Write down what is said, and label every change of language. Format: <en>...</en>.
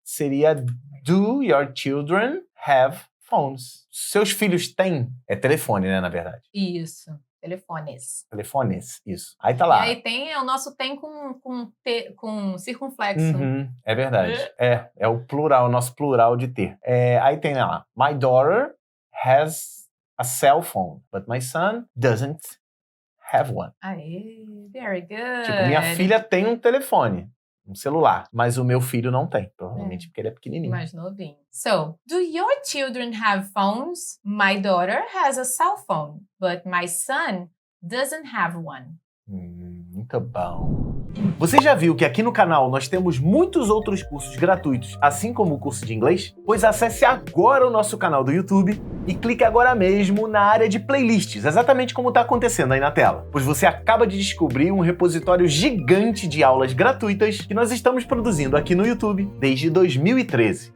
<en>Seria do your children have phones?</en> <pt>Seus filhos têm... É telefone, né, na verdade? Isso. Telefones, isso. Aí tá lá. E aí tem o nosso tem com circunflexo. É verdade. É o plural, o nosso plural de ter. Aí tem lá,</pt> <en>my daughter has a cell phone, but my son doesn't have one. Aê, very good.</en> <pt>Tipo, minha filha tem um telefone, um celular, mas o meu filho não tem, provavelmente porque ele é pequenininho. Mais novinho.</pt> <en>So, do your children have phones? My daughter has a cell phone, but my son doesn't have one.</en> <pt>Muito bom. Você já viu que aqui no canal nós temos muitos outros cursos gratuitos, assim como o curso de inglês? Pois acesse agora o nosso canal do YouTube e clique agora mesmo na área de playlists, exatamente como está acontecendo aí na tela. Pois você acaba de descobrir um repositório gigante de aulas gratuitas que nós estamos produzindo aqui no YouTube desde 2013.</pt>